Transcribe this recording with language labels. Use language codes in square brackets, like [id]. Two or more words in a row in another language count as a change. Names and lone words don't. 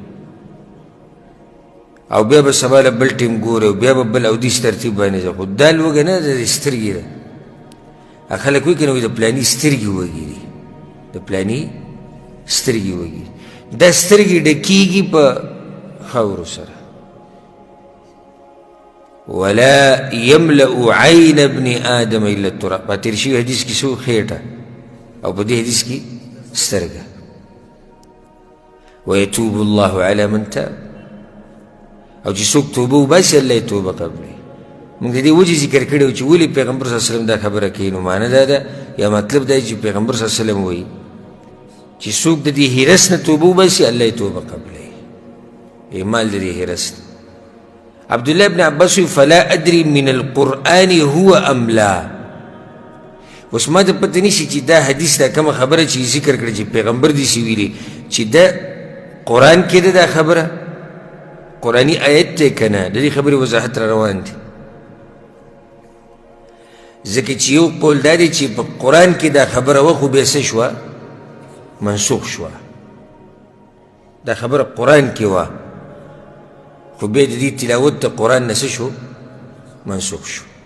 [ps] او بیا به سبا له بل ټیم ګوري او بیا به بل اودیس ترتیب باندې ځه خو دا لوږه نه ده د سترګې ده خلک وایي که نه وایي د پلاني سترګې وږي دي د پلاني سترګې وږي دا سترګې ډکېږي په خاورو سره [ar] ولا يملأ عین ابن آدم الا التراب [ps] په تېر شوي حدیث کې څو خېټه او په دې حدیث کې سترګه [ar] ويتوب الله على من تاب [ps] او چې څوک توبه وباسي الله یې توبه قبلوي موږ د دې وجې ذکر کړی و چې ولې پیغمبر [ar] صلی الله علیه وسلم [ps] دا خبره کوي نو معنی دا ده یا مطلب دا چې پیغمبر [ar] صلی الله علیه وسلم [ps] وایي چې څوک د دې هرس نه توبه وباسي الله یې توبه قبلوي اعمال د دې هرس عبدالله ابن عباس وایي [ar] فلا ادري من القرآن هو ام لا [ps] اوس ما ته پته نشي چې دا حدیث دا کومه خبره چې ذکر کړی چې پیغمبر دې سي ویلي چې دا قرآن کې ده دا خبره قرآني آیت ته کنه د دې خبرې وضاحت را روان دی ځکه چې یو قول دا دی چې په قرآن کې دا خبره وه خو بیا څه شوه منسوخ شوه دا خبره قرآن کې وه خو بیا د دې تلاوت د قرآن نه څه شو منسوخ شو